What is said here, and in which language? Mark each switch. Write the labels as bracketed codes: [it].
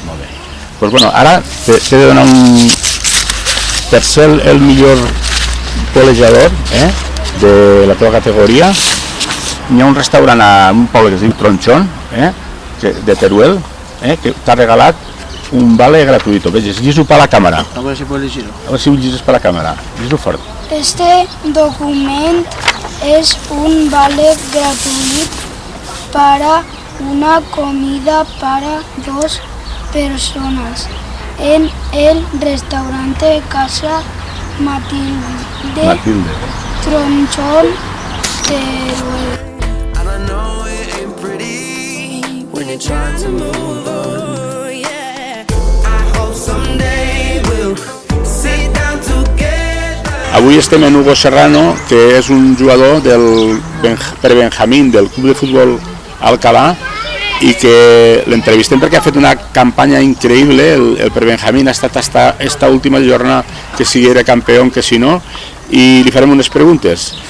[ca] Molt bé. Pues bueno, ara t'he de donar un... Per ser el millor golejador de la teva categoria, hi ha un restaurant a un poble que es diu Tronchón, de Teruel, que t'ha regalat [es] un vale gratuito. [ca] Veges, llis-ho per la càmera. A veure si [es] puedes [ca] llegir-ho. A veure si ho llegis per la càmera. Llis-ho fort. [es] Este document es un vale gratuito para una comida para 2 personas en el restaurante Casa Matilde. Tronchón, Teruel. [en] And I know it ain't pretty when you're trying to move on. I hope someday we'll sit down together. [ca] Avui estem en Hugo Serrano, que és un jugador del prebenjamín del Club de Futbol Alcalá, i que l'entrevistem perquè ha fet una campanya increïble. El prebenjamín ha estat esta última jornada que si era campió, que si no, i li farem unes preguntes.